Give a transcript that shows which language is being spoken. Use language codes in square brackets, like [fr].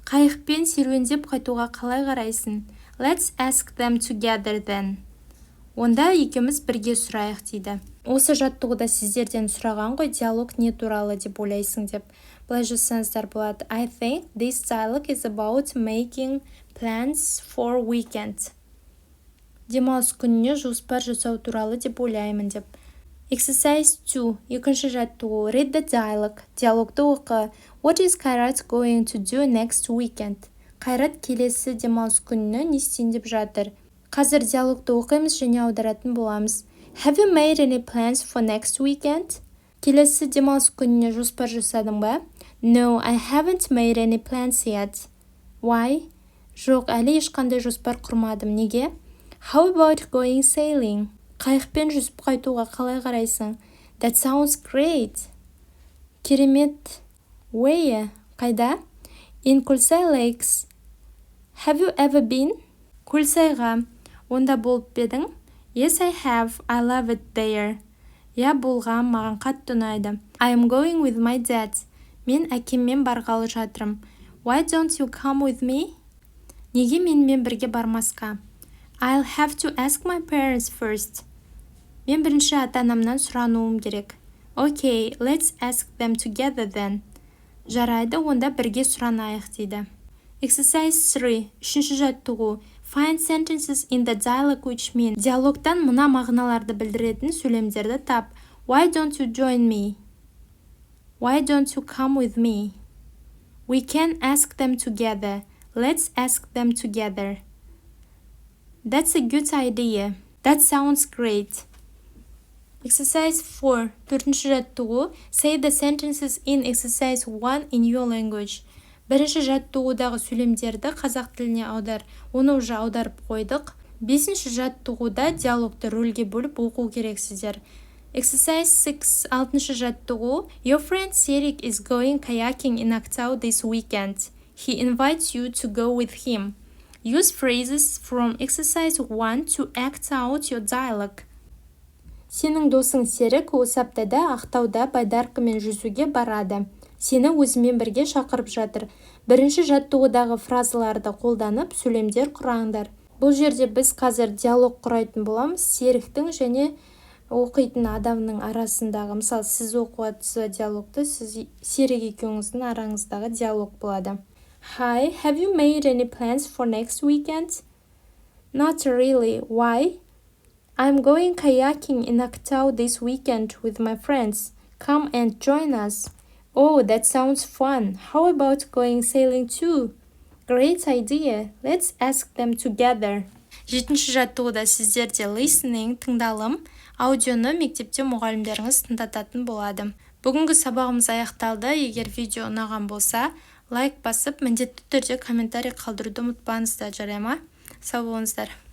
[kk] Қайықпен серуендеп қайтуға қалай қарайсың? [en] Let's ask them together then. [kk] Онда екеуміз бірге сұрайық дейді. Осы жаттығуда сіздерден сұраған ғой, диалог не туралы деп ойлайсың деп. Былай жазсаңыздар болады. [en] I think this dialogue is about making plans for weekend. [kk] Демалыс күніне жоспар жасау туралы деп ойлаймын деп. [en] Exercise 2. [kk] Екінші жаттығу. [en] Read the dialogue. [kk] Диалогты оқы. [en] What is Қайрат going to do next weekend? [kk] Қайрат келесі демалыс күніне не істейін деп жатыр? Қазір диалогты оқимыз және аударатын боламыз. [en] Have you made any plans for next weekend? [kk] Келесі демалыс күніне жоспар жасадың ба? [en] No, I haven't made any plans yet. Why? [kk] Жоқ, әлі ешқандай жоспар құрмадым. Неге? [en] How about going sailing? [kk] Қайықпен жүзіп қайтуға қалай қарайсың? [en] That sounds great. [kk] Керемет. [en] Where? [kk] Қайда? [en] In Келсе Lakes. Have you ever been? [kk] Көлсайға. Онда болып бедің? [en] Yes, I have. I love it there. [kk] Я болғам, маған қатты ұнайды. [en] I am going with my dad. [kk] Мен әкеммен барғалы жатырым. [en] Why don't you come with me? [kk] Неге менімен бірге бармасқа? [en] I'll have to ask my parents first. [kk] Мен бірінші ата-анамнан сұрануым керек. [en] Okay, let's ask them together then. [kk] Жарайды, онда бірге сұранайық дейді. [en] Exercise 3. [kk] Үшінші жаттығу. [en] Find sentences in the dialogue which mean. [kk] Диалогтан мына мағыналарды білдіретін сөйлемдерді тап. [en] Why don't you join me? Why don't you come with me? We can ask them together. Let's ask them together. That's a good idea. That sounds great. Exercise 4. [kk] Төртінші жаттығу. [en] Say the sentences in exercise 1 in your language. [kk] Бірінші жаттығудағы сөйлемдерді қазақ тіліне аудар. Оны уже аударып қойдық. Бесінші жаттығуда диалогты рөлге бөліп оқу керексіздер. [en] Exercise 6. [kk] Алтыншы жаттығу. [en] Your friend Серик is going kayaking in Ақтау this weekend. He invites you to go with him. Use phrases from exercise 1 to act out your dialogue. [kk] Сенің досың Серік осы аптада Ақтауда байдаркамен жүзуге барады. Сені өзімен бірге шақырып жатыр. Бірінші жаттығудағы фразаларды қолданып сөйлемдер құраңдар. Бұл жерде біз қазір диалог құрайтын боламыз. Серіктің және оқитын адамның арасындағы, мысалы, сіз оқып жатсыз диалогты, сіз Серік екеуіңіздің араңыздағы диалог болады. [en] Hi, have you made any plans for next weekend? Not really. Why? I'm going kayaking in Ақтау this weekend with my friends. Come and join us. Oh, that sounds fun. How about going sailing too? Great idea. Let's ask them together. [kk] Жетінші жаттығуда сіздерде listening, тыңдалым, аудионы мектепте мұғалімдеріңіз тыңдататын болады. Бүгінгі сабағымыз аяқталды. Егер видео ұнаған болса, лайк басып, міндетті түрде комментарий қалдыруды ұмытпаңыздар, жарай ма? Сау болыңыздар.